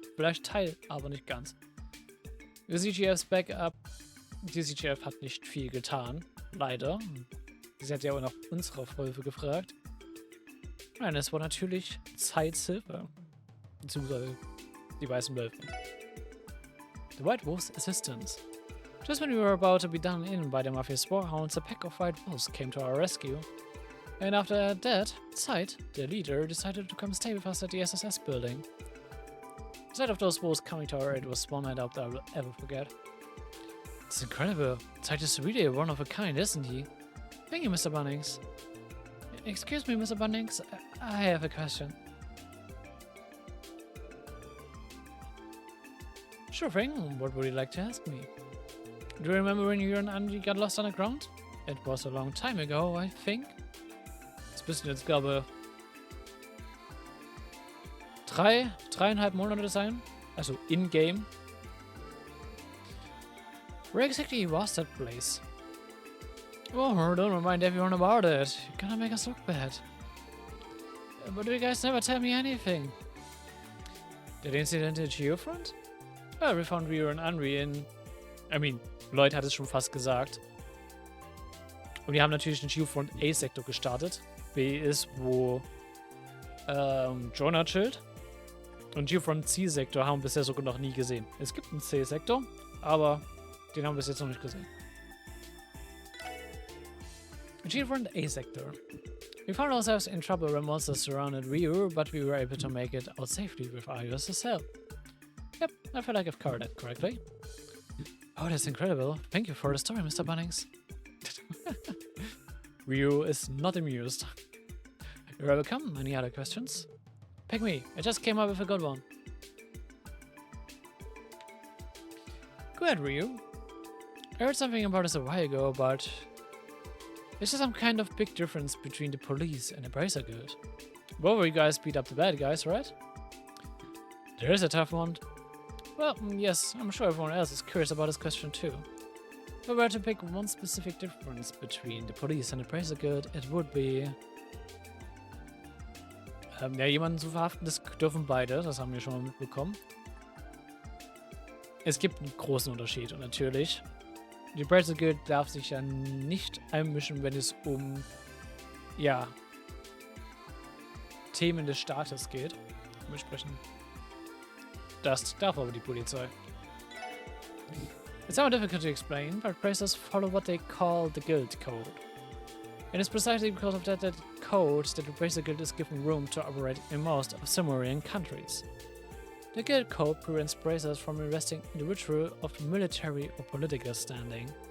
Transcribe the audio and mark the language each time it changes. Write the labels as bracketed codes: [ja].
[de] Vielleicht Teil, aber nicht ganz. Die CGF hat nicht viel getan. Leider. Sie hat ja auch nach unserer Hilfe gefragt. Nein, es war natürlich Zeits Hilfe. Beziehungsweise die weißen Wölfe. [en] The White Wolf's assistance. Just when we were about to be done in by the Mafia's warhounds, a pack of white wolves came to our rescue. And after that, Zeit, the leader, decided to come stay with us at the SSS building. The sight of those wolves coming to our aid was one night out that I will ever forget. It's incredible. Zeit is really one of a kind, isn't he? Thank you, Mr. Bannings. Excuse me, Mr. Bannings, I have a question. Sure thing, what would you like to ask me? Do you remember when you and Andy got lost underground? It was a long time ago, I think. [de] Das müssen jetzt, glaube ich, 3,5 Monate sein. Also in-game. [en] Where exactly was that place? Oh, don't remind everyone about it. You're gonna make us look bad. But you guys never tell me anything. That incident at Geofront? Well, we found Rio and Henry in... [de] Lloyd hat es schon fast gesagt. Und die haben natürlich den Geofront A-Sektor gestartet. B ist, wo Jonah chillt. Und Geofront C-Sektor haben wir bisher sogar noch nie gesehen. Es gibt einen C-Sektor, aber den haben wir bis jetzt noch nicht gesehen. [en] Geofront A-Sector. We found ourselves in trouble when monsters surrounded Rio, but we were able to make it out safely with Ios's help. Yep, I feel like I've covered that correctly. Oh, that's incredible. Thank you for the story, Mr. Bannings. Rio is not amused. You're welcome. Any other questions? Pick me. I just came up with a good one. Go ahead, Rio. I heard something about this a while ago, but there's just some kind of big difference between the police and the Bracer Guild. Both of you guys beat up the bad guys, right? There is a tough one. Well, yes, I'm sure everyone else is curious about this question too. If I were to pick one specific difference between the police and the Bracer Guild, it would be... [de] ja, jemanden zu verhaften, das dürfen beide, das haben wir schon mal mitbekommen. Es gibt einen großen Unterschied und natürlich, Die Appraisal Guild darf sich ja nicht einmischen, wenn es um, ja, Themen des Staates geht. Dementsprechend. Das darf aber die Polizei. [en] It's somewhat difficult to explain, but appraisers follow what they call the Guild Code. And it's precisely because of that code that the Appraiser Guild is given room to operate in most of Cimmerian countries. The Guild Code prevents appraisers from arresting individuals of military or political standing.